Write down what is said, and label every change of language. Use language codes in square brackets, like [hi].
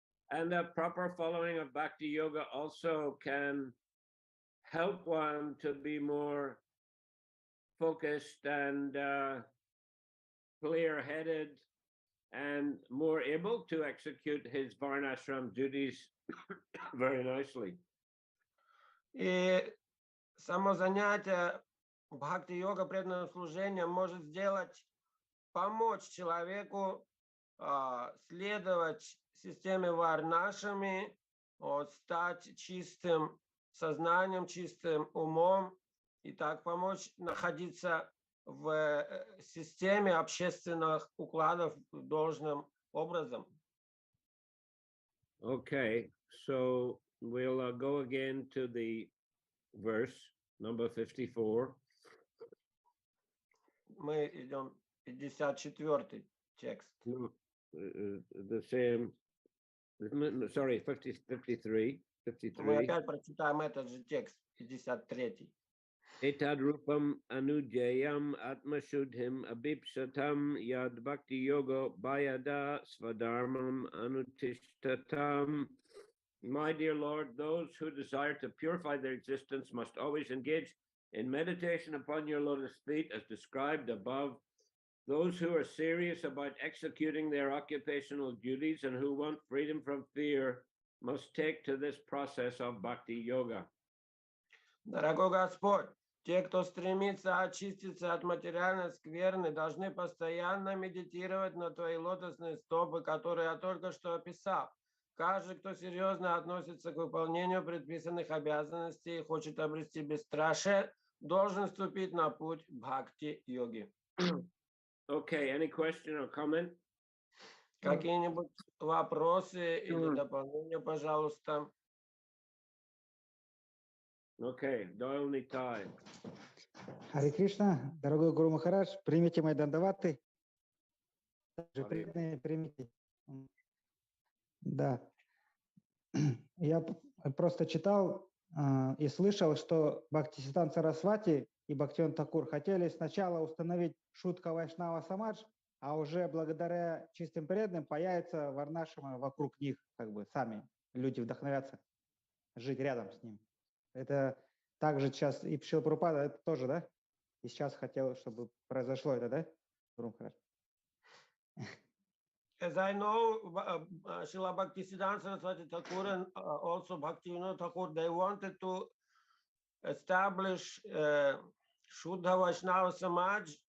[en] And the proper following of bhakti yoga also can help one to be more focused and clear-headed and more able to execute his varnashram duties very nicely. [ru] И само занятие бхакти-йога преданным служением может помочь человеку следовать системе варнашами, стать чистым сознанием, чистым умом и так помочь находиться в системе общественных укладов должным образом. [en] Okay, so we'll go again to the verse number 54. [ru] Мы идем 54-й текст. [en] No, the same. Sorry, 53. [ru] Мы опять прочитаем этот же текст, 53-й. [sa] Etadrupam anujayam atmashudhim abipsatam yad bhakti yoga bayada svadharmam anutishtatam. [en] My dear Lord, those who desire to purify their existence must always engage in meditation upon your lotus feet as described above. Those who are serious about executing their occupational duties and who want freedom from fear must take to this process of bhakti yoga. [ru] Дорогой Господь, те, кто стремится очиститься от материальной скверны, должны постоянно медитировать на Твои лотосные стопы, которые я только что описал. Каждый, кто серьезно относится к выполнению предписанных обязанностей и хочет обрести бесстрашие, должен вступить на путь бхакти-йоги. [en] Okay, any question or comment? [ru] Какие-нибудь вопросы или дополнения, пожалуйста? [en] Okay, Doyle Nitai. [ru] Харе Кришна, дорогой Гуру Махарадж, примите мои дандаваты. Также Харе. преданные примите. Да. Я просто читал и слышал, что Бхактисиданта Сарасвати и Бхактивинода Такур хотели сначала установить Шутка Вайшнава Самадж, а уже благодаря чистым преданным появится варнашама вокруг них, как бы сами люди вдохновятся жить рядом с ним. Это также сейчас и Шрила Прабхупада, это тоже, да? И сейчас хотел, чтобы произошло это, да? [en] As I know, Srila Bhaktisiddhanta Saraswati Thakur and also Bhaktivinoda Thakur, they wanted to establish Shuddha Vaishnava Samaj,